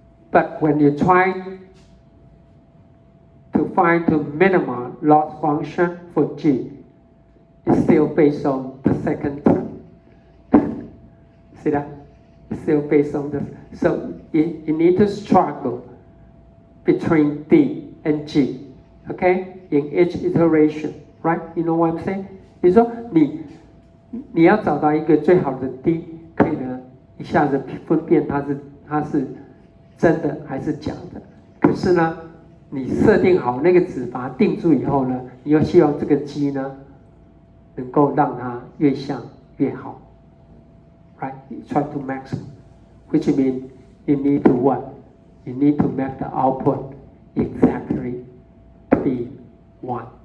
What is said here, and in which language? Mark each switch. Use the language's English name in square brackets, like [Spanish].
[English] But when you try to find the minimum loss function for G, it's still based on the second term. See that? still based on this. So you need to struggle between D and G, okay? In each iteration, right? You know what I'm saying? [Chinese] 你说你要找到一个最好的 D， 可以呢一下子分辨它是真的还是假的。可是呢，你设定好那个值，把它定住以后呢，你又希望这个 G 呢能够让它越像越好。 [English] Right? You try to maximum, which means you need to what? You need to make the output exactly to be 1.